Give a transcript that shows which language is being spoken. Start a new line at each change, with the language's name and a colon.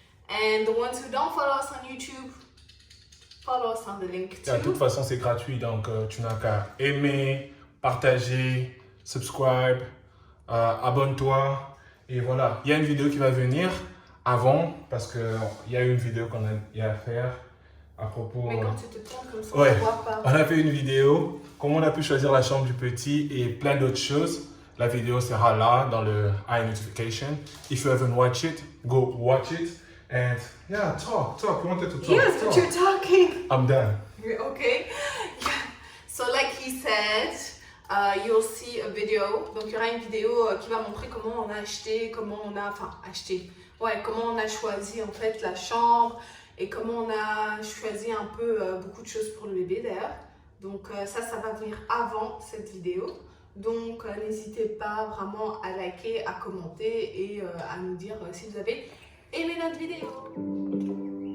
English: And the ones who don't follow us on YouTube, follow us on the link too.
French: De toute façon, c'est gratuit, donc tu n'as qu'à aimer, partager, subscribe, abonne-toi. Et voilà, il y a une vidéo qui va venir avant, parce qu'il y a une vidéo qu'on a à faire à propos... Mais quand tu te trompes comme ça, ouais, on ne voit pas. On a fait une vidéo, comment on a pu choisir la chambre du petit et plein d'autres choses. La vidéo sera là dans le iNotification.
English: If you haven't watched it, go watch it. And yeah, talk. You wanted to talk. Yes, but you're talking. I'm done. Okay. Yeah. So like he said, you'll see a video.
French: Donc il y aura une vidéo qui va montrer comment on a acheté, comment on a choisi en fait la chambre et comment on a choisi un peu beaucoup de choses pour le bébé d'ailleurs. Donc ça va venir avant cette vidéo. Donc n'hésitez pas vraiment à liker, à commenter et à nous dire si vous avez aimé notre vidéo.